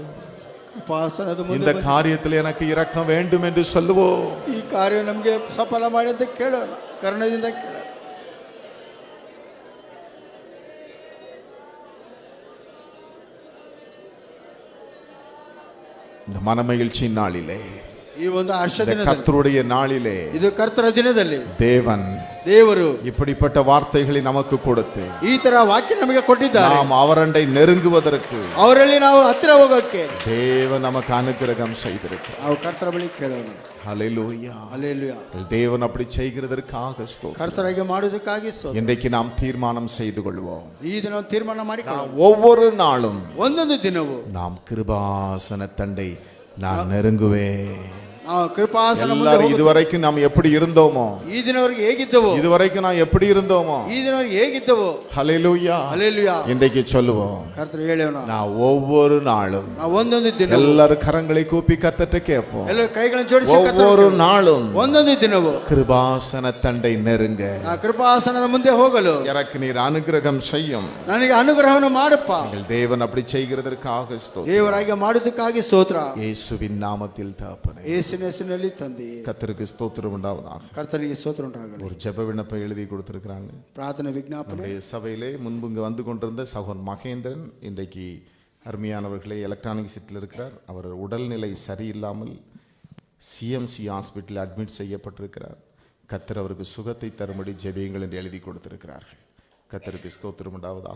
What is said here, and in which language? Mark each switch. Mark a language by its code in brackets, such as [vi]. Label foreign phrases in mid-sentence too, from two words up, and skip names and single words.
[kn] ಕೃಪಾಸನದ [ta] இந்த [kn] ಮುಂದೆ [ta] காரியத்தில் எனக்கு இரக்கம் வேண்டும் என்று சொல்லுவோம். [kn] ಈ ಕಾರ್ಯ ನಮಗೆ ಸಫಲ ಮಾಡಿ ಅಂತ ಕೇಳೋಣ, ಕರುಣೆಯಿಂದ ಕೇಳೋಣ. [ta] இந்த மனமகிழ்ச்சியின் நாளிலே, [kn] ಈ ಒಂದು ಹರ್ಷ [ta] இந்த [kn] ದಿನದಲ್ಲಿ, [ta] கர்த்தருடைய நாளிலே [kn] ಇದು ಕರ್ತರ ದಿನದಲ್ಲಿ [ta] தேவன் [kn] ದೇವರು [ta] இப்படிப்பட்ட வார்த்தைகளை நமக்கு கொடுத்து [kn] ಈ ತರ ವಾಕ್ಯ ನಮಗೆ ಕೊಟ್ಟಿದ್ದಾರೆ. [ta] நாம் அவரண்டை நெருங்குவதற்கு [kn] ಅವರಲ್ಲಿ ನಾವು ಹತ್ತಿರ ಹೋಗೋಕೆ [ta] தேவன் நமக்கு அனுகிரகம் செய்திருக்கிறார். [kn] ನಾವು ಕರ್ತರ ಬಳಿ ಕೇಳೋಣ. [ta] ஹalleluya. [kn] ಹಲ್ಲೇಲೂಯಾ. [ta] தேவன் அப்படி செய்கிறதற்காக ஸ்தோத்திரம். [kn] ಕರ್ತರಾಗಿ ಮಾಡುವುದಕ್ಕಾಗಿ ಸ್ತೋತ್ರ. [ta] இன்றைக்கு நாம் தீர்மானம் செய்து கொள்வோம், [kn] ಈ ದಿನ ನಾವು ತೀರ್ಮಾನ ಮಾಡಿಕೊಳ್ಳೋಣ. [ta] ஒவ்வொரு நாளும் [kn] ಒಂದೊಂದು ದಿನವೂ [ta] நாம் கிருபாசன தண்டை நான் நெருங்குவேன். [kn] ನಾವು ಕೃಪಾಸನ ಮುಂದೆ [ta] எல்லாரும் [kn] ಹೋಗುತ್ತೇವೆ. [ta] இதுவரைக்கும் நாம் எப்படி இருந்தோமோ, [kn] ಈ ದಿನವರೆಗೆ ಹೇಗಿದ್ದವೋ, [ta] இதுவரைக்கும் நாம் எப்படி இருந்தோமோ, [kn] ಈ ದಿನವರೆಗೆ ಹೇಗಿದ್ದವೋ, [ta] ஹalleluya. [kn] ಹಲ್ಲೇಲೂಯಾ. [ta] இன்றைக்கு சொல்லுவோம், [kn] ಕರ್ತರು ಹೇಳೋಣ, [ta] நான் ஒவ்வொரு நாளும், [kn] ನಾವು ಒಂದೊಂದು ದಿನ [ta] எல்லாரும் கரங்களை கூப்பி கர்த்தர்ட்ட கேட்போம், [kn] ಎಲ್ಲರೂ ಕೈಗಳನ್ನು ಜೋಡಿಸಿ [ta] ஒவ்வொரு நாளும் [kn] ಒಂದೊಂದು ದಿನವೂ [ta] கிருபாசன தண்டை நெருங்க [kn] ನಾ ಕೃಪಾಸನದ ಮುಂದೆ ಹೋಗಲು [ta] எனக்கு நீர் அனுகிரகம் செய்யும். [kn] ನನಗೆ ಅನುಗ್ರಹವನ್ನು ಮಾಡಪ್ಪ. [ta] எங்கள் தேவன் அப்படி செய்கிறதற்காக ஸ்தோத்திரம். [kn] ದೇವರಾಗಿ ಮಾಡುವುದಕ್ಕಾಗಿ ಸ್ತೋತ್ರ. [ta] இயேசுவின் நாமத்தில் தகப்பனே, [kn] ಯೇಸುವಿನ ಹೆಸರಿನಲ್ಲಿ ತಂದೆ [ta] கர்த்தருக்கு ஸ்தோத்திரம் உண்டாவதாக. [kn] ಕರ್ತನಿಗೆ ಸ್ತೋತ್ರ ಉಂಟಾಗಲಿ. [ta] ஒரு ஜெப விண்ணப்பம் எழுதி கொடுத்திருக்கிறாங்க. [kn] ಪ್ರಾರ್ಥನೆ ವಿಜ್ಞಾಪನೆ. [ta] நம்முடைய சபையிலே முன்பு இங்கு வந்து கொண்டிருந்த சகோதரன் மகேந்திரன் இன்றைக்கு அருமையானவர்களே எலக்ட்ரானிக் சிட்டில் இருக்கிறார். அவர் உடல்நிலை சரியில்லாமல் சிஎம்சி ஹாஸ்பிட்டலில் அட்மிட் செய்யப்பட்டிருக்கிறார். கர்த்தர் அவருக்கு சுகத்தை தரும்படி ஜெபியுங்கள் என்று எழுதி கொடுத்திருக்கிறார்கள். கர்த்தருக்கு ஸ்தோத்திரம் உண்டாவதாக.